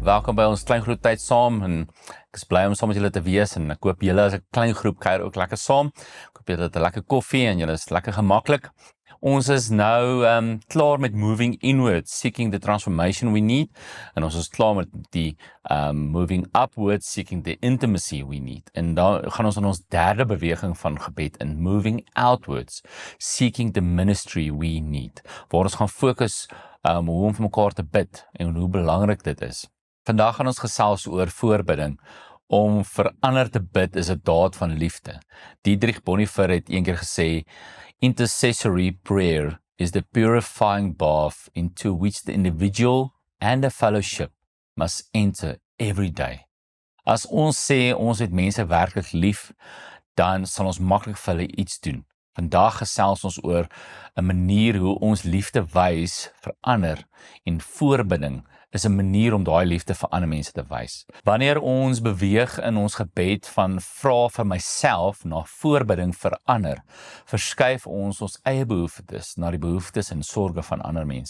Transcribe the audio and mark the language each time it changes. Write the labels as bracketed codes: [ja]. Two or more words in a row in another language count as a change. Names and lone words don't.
[af] welkom by ons kleingroeptyd saam en ek is bly om saam met julle te wees en ek hoop julle as 'n klein groep kuier ook lekker saam. Ek hoop julle het 'n lekker koffie en julle is lekker gemaklik. Ons is nou klaar met [en] moving inwards, seeking the transformation we need [af] en ons is klaar met die [en] moving upwards, seeking the intimacy we need. [af] En dan gaan ons aan ons derde beweging van gebed in [en] moving outwards, seeking the ministry we need, [af] waar ons gaan fokus hoe om vir mekaar te bid en hoe belangrik dit is. Vandag gaan ons gesels oor voorbidding. Om vir ander te bid is 'n daad van liefde. Dietrich Bonhoeffer het eendag gesê, [en] intercessory prayer is the purifying bath into which the individual and the fellowship must enter every day. [af] As ons sê ons het mense werklik lief, dan sal ons maklik vir hulle iets doen. Vandag gesels ons oor 'n manier hoe ons liefde wys vir ander en voorbidding is 'n manier om daai liefde vir ander mense te wys. Wanneer ons beweeg in ons gebed van vra vir myself na voorbidding vir ander, verskuif ons eie behoeftes na die behoeftes en sorges van ander mense.